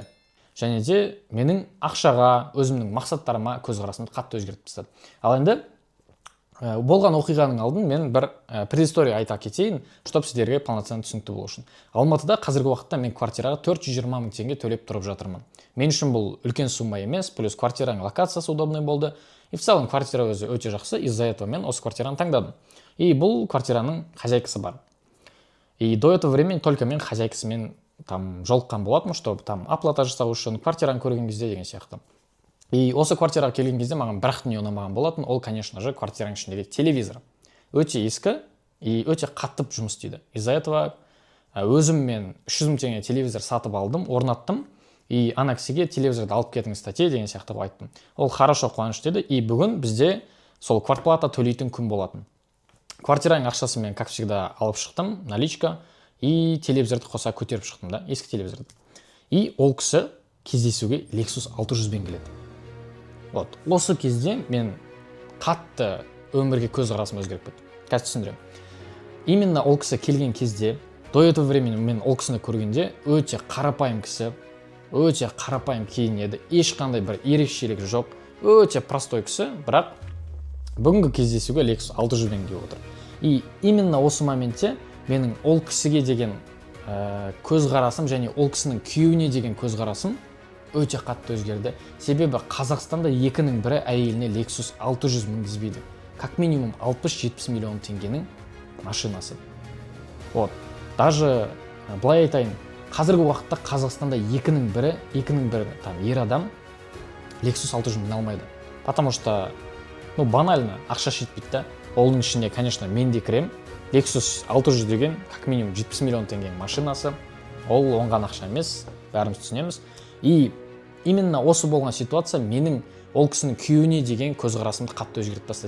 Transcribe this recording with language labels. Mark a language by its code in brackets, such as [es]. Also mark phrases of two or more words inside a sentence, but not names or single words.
[kk] Және де менің ақшаға, өзімнің мақсаттарыма көзқарасымды қатты өзгертіп тастады. Ал енді болған оқиғаның алдын мен бір предыстория айта кетейін, чтобы сіздерге полноценный түсінікті болу үшін. Алматыда қазіргі уақытта мен квартираға 420 мың теңге төлеп тұрып жатырмын. Мен үшін бұл үлкен сумма емес, плюс квартираның локациясы удобный болды. [ru] И в целом квартира [kk] өзі өте жақсы, [ru] из-за этого [kk] мен осы квартираны таңдадым. И бұл квартираның хозяйкасы бар. [ru] И до этого времени только [kk] мен хозяйкасымен [ru] там [kk] жолыққан болатынмын, [ru] чтобы там оплата [kk] жасау үшін, квартираны көрген кезде деген сияқты. И осы квартираға келген кезде маған бір-ақ дүние ұнамаған болатын, ол, [ru] конечно же, [kk] квартираның ішіндегі телевизор. Өте ескі и өте қаттып жұмыс істейді. [ru] Из-за этого [kk] өзім мен 300 мың теңге телевизор сатып алдым, орнаттым. И ана кісіге телевизорды алып кетіңіз тәте деген сияқты айттым. Ол хорошо, қуаныш деді. И бүгін бізде сол квартплата төлейтін күн болатын. Квартираның ақшасын мен, [ru] как всегда, [kk] алып шықтым, наличка, и телевизорды қоса көтеріп шықтым да, ескі телевизорды. И ол кісі кездесуге Lexus 600-бен келеді. Вот, осы кезде мен қатты өмірге көзқарасым өзгеріп кетті. Қазір түсіндіремін. Именно ол кісі келген кезде, [ru] до этого времени [kk] мен ол кісіні көргенде өте қарапайым кісі, өте қарапайым киінеді, ешқандай бір ерекшелік жоқ, өте простой кісі, бірақ бүгінгі кездесуге Lexus 600-бен келіп отыр. [ru] И именно [kk] осы моментте менің ол кісіге деген көзқарасым және ол кісінің күйеуіне деген көзқарасым өте қатты өзгерді. Себебі Қазақстанда екінің бірі әйеліне Lexus 600 мінгізбейді. [ru] Как минимум [kk] 60-70 миллион теңгенің машинасы. Вот. Даже былай айтайын, қазіргі уақытта Қазақстанда екінің бірі там ер адам Lexus 600 мін алмайды. [ru] Потому что, банально, [kk] ақша жетпейді да. Оның ішінде, конечно, мен де кірем. Lexus 600 деген [ru] как минимум [kk] 70 миллион теңгенің машинасы. Ол оңған ақша емес, бәріміз түсінеміз. [ru] И именно [kk] осы болған ситуация менің ол кісінің күйеуіне деген көзқарасымды қатты өзгертіп тастады.